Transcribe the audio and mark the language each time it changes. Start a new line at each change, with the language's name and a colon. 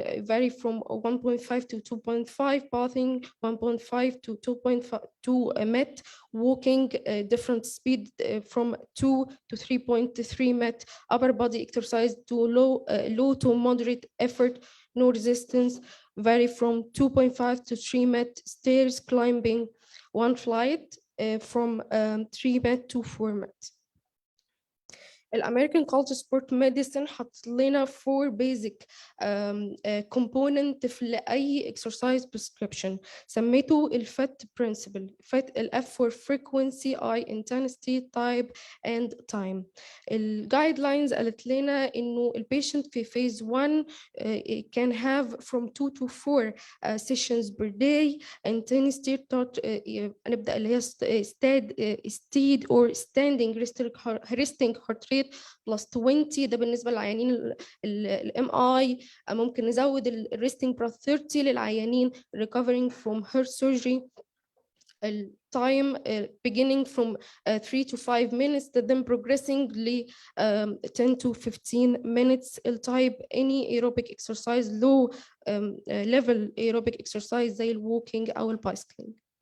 English: vary from 1.5 to 2.5, bathing 1.5 to 2.2 MET, walking different speed from 2 to 3.3 MET, upper body exercise to low to moderate effort, no resistance, vary from 2.5 to 3 MET, stairs climbing, one flight from 3 MET to 4 MET.
Arabic: الامريكان كولج سبورت ميديسن حط لنا 4 بيزك كومبوننت في اي اكسرسايز بريسكريبشن، سميته الفت برنسبل. الاف فور فريكوينسي، اي انتنسيتي، تايب اند تايم. الجايد لاينز قالت لنا انه
English: البيشنت في phase 1 can have from 2 to 4 sessions per day. intensity
Arabic: نبدا اللي هي
English: stead or standing resting heart rate plus 20.
Arabic: ده بالنسبه للعيانين الام اي. ممكن نزود الريستنج breath 30 للعيانين recovering from heart surgery. التايم
English: beginning from 3 to 5 minutes then progressing ل 10 to 15 minutes. التايب any aerobic exercise, low level aerobic exercise
Arabic: زي الووكينج او البايسكلينج.